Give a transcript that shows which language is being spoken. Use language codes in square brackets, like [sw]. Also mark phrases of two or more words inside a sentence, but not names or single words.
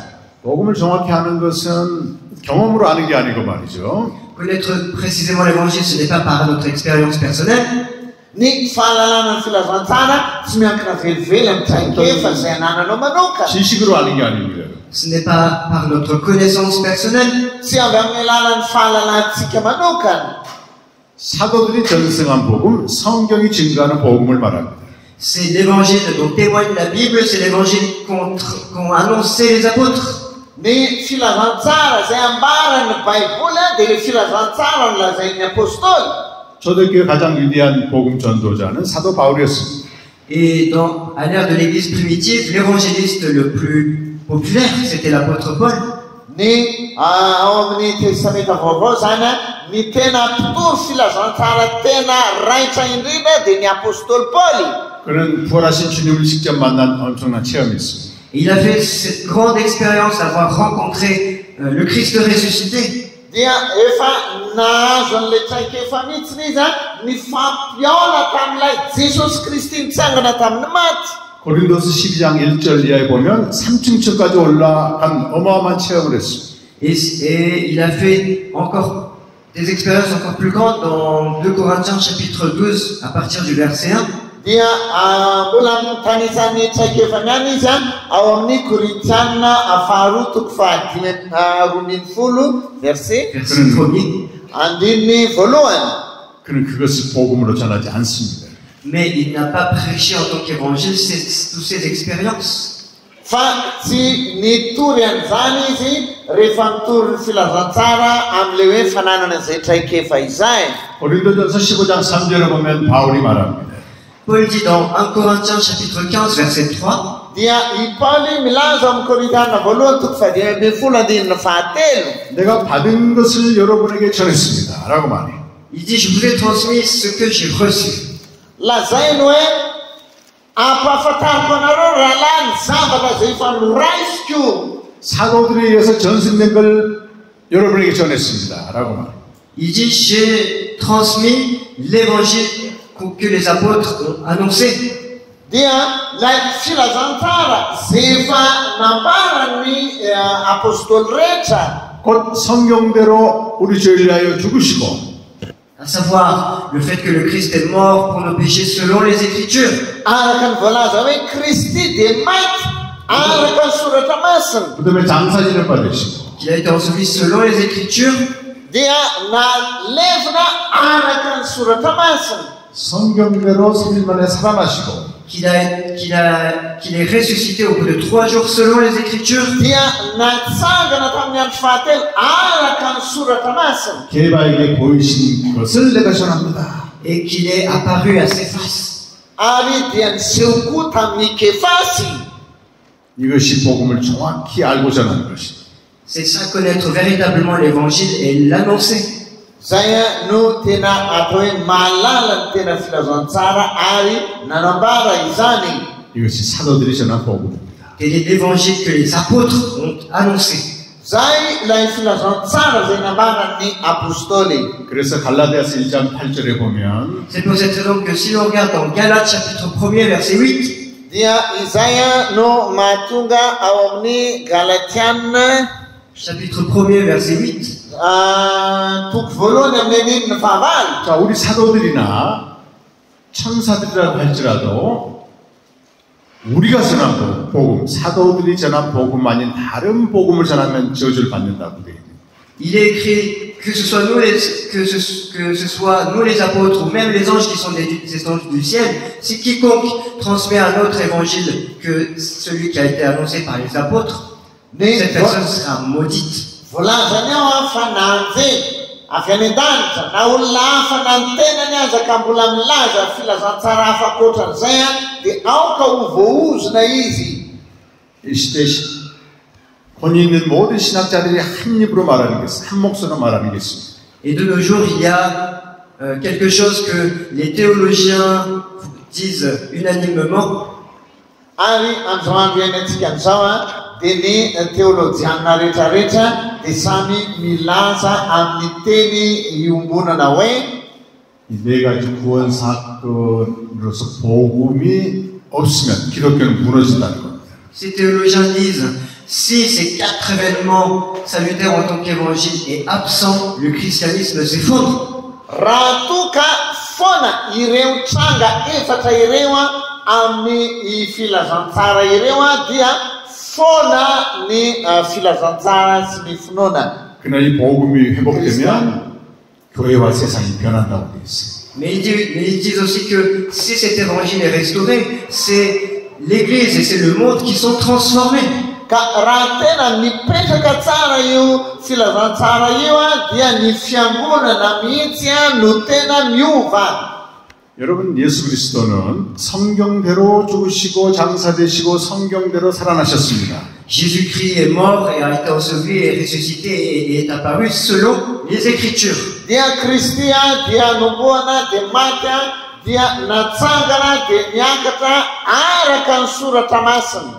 [ko] 복음을 정확히 아는 것은 경험으로 아는 게 아니고 말이죠. [fr] Connaître précisément l'évangile, ce n'est pas par notre expérience personnelle. [mg] Ny fahalalana ny filazantsara tsy miankina velively amin'ny traikefa izay anananao manokana. [ko] 지식으로 아는 게 아닙니다. [fr] Ce n'est pas par notre connaissance personnelle. [mg] Tsy avy amin'ny alalan'ny fahalalantsika manokana. [ko] 사도들이 전승한 복음, 성경이 증거하는 복음을 말합니다. [fr] C'est l'évangile dont témoigne la Bible, c'est l'évangile qu'ont annoncé les apôtres. [mg] Ny filazantsara izay ambaran'ny Baiboly dia le filazantsara no lazain'ny apôstôly. [ko] 초대교회 가장 위대한 복음 전도자는 사도 바울이었습니다. [fr] Et à l'ère de l'église primitive, l'évangéliste le plus populaire, c'était l'apôtre Paul. [mg] Ny ao amin'ny testamenta vaovao zany ny tena mpitoro filazantsara tena raitra indrindra dia ny apôstôly Paul. [ko] 그는 부활하신 주님을 직접 만난 엄청난 체험이 있습니다. [fr] Il a fait cette grande expérience d'avoir rencontré le Christ ressuscité. [mg] Dia efa nahazo an'ilay traikefa mihitsiny izy ny fampiona tamin'ilay Jesosy Kristy mitsangana tamin'ny maty. [ko] 고린도서 12장 1절 이하에 보면 3층까지 올라간 어마어마한 체험을 했습니다. [fr] Et il a fait encore des expériences encore plus grandes dans 2 Corinthiens chapitre 12 à partir du verset 1. [mg] Dia mbola mitanisan'ny traikefany any izy ao amin'ny Korintiana faharoa toko fahadimy roa ambin'ny folo verset 1er. andininy voalohany. [ko] 그는 그것을 복음으로 전하지 않습니다. [fr] Mais il n'a pas prêché en tant qu'évangile toutes ces expériences. [mg] Fa tsy nitory an'izany izy rehefa nitory ny filazantsara amin'ilay hoe fananana izay traikefa izay. [ko] 고린도전서 15장 3절에 보면 바울이 말합니다. [fr] Paul dit dans 1 Corinthiens chapitre 15 verset 3. [mg] Dia i Pauli milaza amin'ny Korintiana voalohany toko fadimy ambin'ny folo andininy fahatelo. [ko] 내가 받은 것을 여러분에게 전했습니다. 라고 말해. [fr] Il dit, je vous ai transmis ce que j'ai reçu. [mg] Lazainy hoe ampahafantariko anareo rahalahy ny zavatra izay efa noraisiko. [ko] 사도들에 의해서 전승된 걸 여러분에게 전했습니다. 라고 말해. [fr] Il dit, j'ai transmis l'évangile que les apôtres ont annoncé. [mg] Dia lay filazantsara izay efa nambaran'ny apôstôly rehetra. [ko] 곧 성경대로 우리 죄를 위하여 죽으시고 [fr] À savoir, le fait que le Christ est mort pour nos péchés selon les Écritures. [mg] Araka ny voalaza hoe Kristy dia maty araka ny soratra masina. [ko] 그다음에 장사진을 받으시고 [fr] Qu'il a été enseveli selon les Écritures. [mg] Dia nalevina araka ny soratra masina. [ko] 성경대로 3일 만에 살아나시고 [fr] Qu'il est ressuscité au bout de 3 jours selon les Écritures. [mg] Dia natsangana tamin'ny andro fahatelo araka ny soratra masina. [ko] 게바에게 보이신 것을 내가 전합니다. [fr] Et qu'il est apparu à ses faces. [mg] Ary dia niseho koa tamin'ny Kefasy. [ko] 이것이 복음을 정확히 알고 전하는 것입니다. [fr] C'est ça, connaître véritablement l'évangile et l'annoncer. [mg] Zay no tena atao hoe mahalala ny tena filazantsara ary nanambara izany. [ko] 이것이 사도들이 전한 복음입니다. [fr] Tel est l'évangile que les apôtres ont annoncé. [mg] Zay ilay filazantsara zay nambaran'ny apôstôly. [ko] 그래서 갈라디아서 1장 8절에 보면 [fr] C'est pour cette raison que si l'on regarde dans Galates chapitre 1er verset 8, [mg] dia izay no mahatonga ao amin'ny Galatiana [fr] chapitre 1er verset 8, [mg] toko voalohany amin'ny andininy fahavalo. [ko] 자, 우리 사도들이나 천사들이라고 할지라도 우리가 전한 복음, 사도들이 전한 복음 아닌 다른 복음을 전하면 저주를 받는다고 되어 있습니다. [fr] il est écrit que ce soit nous les apôtres ou même les anges qui sont des anges du ciel, si quiconque transmet un autre évangile que celui qui a été annoncé par les apôtres, cette personne sera maudite. [mg] Volazany ao fa nanjy avy any an-danitra na olona hafa na ny tenany aza ka mbola milaza filazantsara hafa akoatran'izay a dia aoka ho voaozona izy. [ko] 이 시대 혼이 있는 모든 신학자들이 한 입으로 말하는 게, 한 목소리로 말하는 게 있습니다. [fr] Et de nos jours, il y a quelque chose que les théologiens disent unanimement. [mg] Ary androandro iainantsika an'izao a dia ny teolojianina rehetrarehetra dia samy milaza amin'ny teny iombonana hoe [ko] 이 네 가지 구원 사건으로서 복음이 없으면 기독교는 무너진다는 겁니다. [fr] Ces théologiens disent, si ces 4 événements salutaires en tant qu'évangile est absent, le christianisme s'effondre. [mg] raha toka foana ireo tranga efatra ireo a amin'ny filazantsara ireo a dia foana ny filazantsara sy ny finoana. [ko] 그러나 이 복음이 회복되면 교회와 세상이 변한다고 되어 있어요. [fr] Mais ils disent aussi que si cet évangile est restauré, c'est l'Église et c'est le monde qui sont transformés. [mg] Ka raha tena mipetraka tsara io filazantsara io a dia ny fiangonana mihitsy a no tena miova. [ko] 여러분, 예수 그리스도는 성경대로 죽으시고 장사되시고 성경대로 살아나셨습니다. [fr] Jésus-Christ est mort et a été enseveli et ressuscité et est apparu selon les Écritures. [mg] Dia Kristia dia nomboana dia matya dia natsangana dia niakatra araka ny soratra masina.